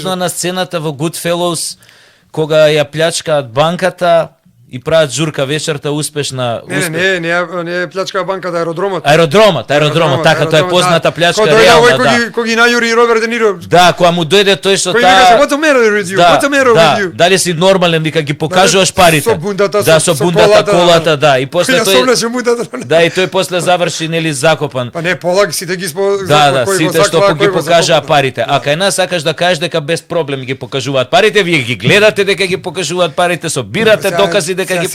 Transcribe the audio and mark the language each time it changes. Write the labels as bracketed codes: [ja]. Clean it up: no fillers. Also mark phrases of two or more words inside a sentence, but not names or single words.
[mk] Текно на сцената во Goodfellows кога ја плячкаат банката и прават журка вечерта успешна. Не плячка банката, аеродромот, така, тоа е позната плячка реална, да. Кој ги најури Роберт Де Ниро. Да, кога му дојде тој што таа. [en] What's the matter with you? What's the matter with you? [mk] Дали си нормален, вика ги покажуваш парите. Со бундата, со бундата, колата, да. И после тој. Да, и тој после заврши нели закопан. Па не полак сите ги Да, сите што ги покажаа парите. А кај нас сакаш да кажеш дека без проблем ги покажуваат парите, вие ги гледате дека ги покажуваат парите, собирате докази дека ги